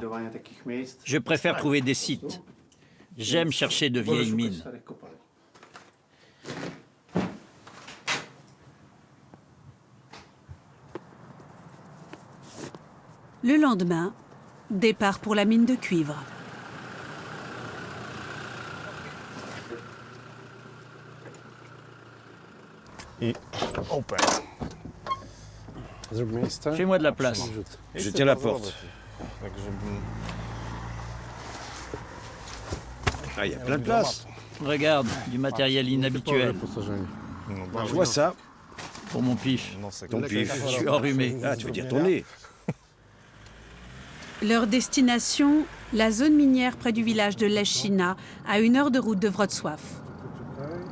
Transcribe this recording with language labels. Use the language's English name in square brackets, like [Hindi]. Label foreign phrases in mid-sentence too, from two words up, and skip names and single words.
[French] Je préfère trouver des sites. J'aime chercher de vieilles mines. Le lendemain, départ pour la mine de cuivre. [English] I open. [Polish] Zrób miejsce. [French] Fais-moi de la place. Je tiens la porte. [Polish] Tak, żebym... [French] Ah, il y a plein de place. Regarde, du matériel inhabituel. Je vois ça. Pour mon pif. Ton pif. Je suis enrhumé. Ah, tu veux dire ton nez. Leur destination, la zone minière près du village de Leszczyna, à 1 heure de route de Wrocław.